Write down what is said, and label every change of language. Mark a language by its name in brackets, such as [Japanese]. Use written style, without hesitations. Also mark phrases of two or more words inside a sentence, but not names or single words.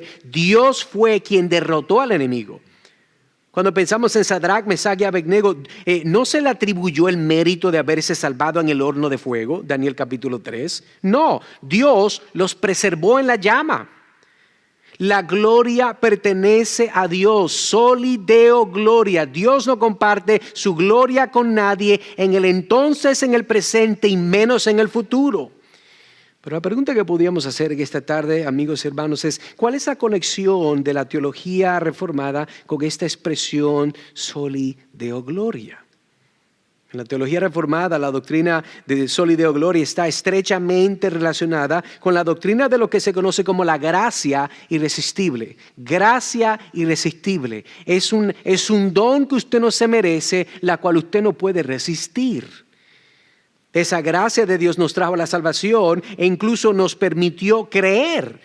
[Spanish] Dios fue quien derrotó al enemigo. Cuando pensamos en Sadrach, Mesach y Abednego, ¿no se le atribuyó el mérito de haberse salvado en el horno de fuego? Daniel capítulo 3. No, Dios los preservó en la llama. La gloria pertenece a Dios, [Latin] soli deo gloria. [Spanish] Dios no comparte su gloria con nadie en el entonces, en el presente y menos en el futuro. Pero la pregunta que podríamos hacer esta tarde, amigos y hermanos, es ¿cuál es la conexión de la teología reformada con esta expresión [Latin] soli deo gloria? [Spanish] En la teología reformada, la doctrina de [Latin] soli deo gloria [Spanish] está estrechamente relacionada con la doctrina de lo que se conoce como la gracia irresistible. Gracia irresistible. Es un don que usted no se merece, la cual usted no puede resistir. Esa gracia de Dios nos trajo la salvación e incluso nos permitió creer.